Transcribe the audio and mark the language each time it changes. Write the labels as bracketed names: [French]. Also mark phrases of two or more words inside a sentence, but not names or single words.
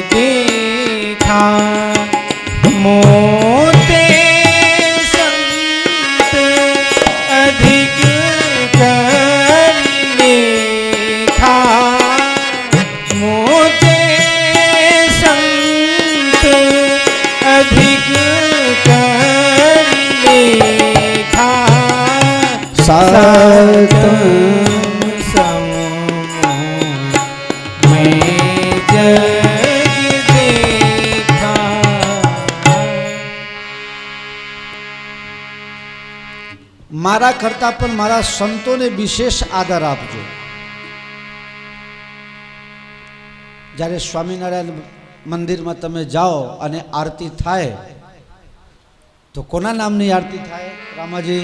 [Awadhi] देखा मोते संत अधिक कर लेखा मोते संत अधिक कर लेखा सातम सम मैं जग देखा. [Gujarati] મારા કરતા પણ મારા સંતોને વિશેષ આદર આપજો. જ્યારે સ્વામિનારાયણ મંદિરમાં તમે જાઓ અને આરતી થાય તો કોના નામની આરતી થાય રામાજી?